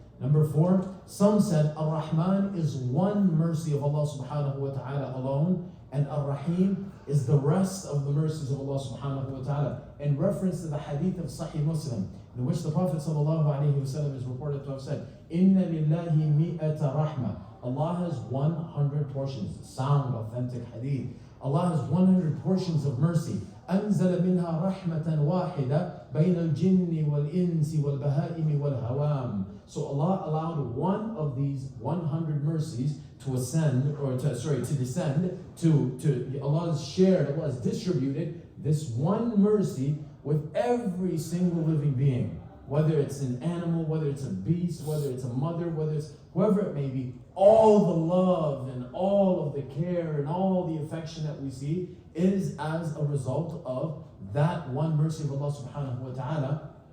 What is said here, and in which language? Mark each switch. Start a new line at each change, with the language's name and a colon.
English: Number 4, some said Ar-Rahman is one mercy of Allah subhanahu wa ta'ala alone, and Ar-Rahim is the rest of the mercies of Allah subhanahu wa ta'ala. In reference to the hadith of Sahih Muslim, in which the Prophet sallallahu alayhi wa sallam is reported to have said,
Arabic: Inna lillahi mi'ata rahma.
English: Allah has 100 portions. Sound, authentic hadith. Allah has 100 portions of mercy.
Arabic: أنزل منها رحمة واحدة بين الجن والإنس والبهائم والهوام.
English: So Allah allowed one of these 100 mercies to ascend, or to descend, to Allah has shared, Allah has distributed this one mercy with every single living being. Whether it's an animal, whether it's a beast, whether it's a mother, whether it's whoever it may be, all the love and all of the care and all the affection that we see is as a result of that one mercy of Allah subhanahu wa ta'ala.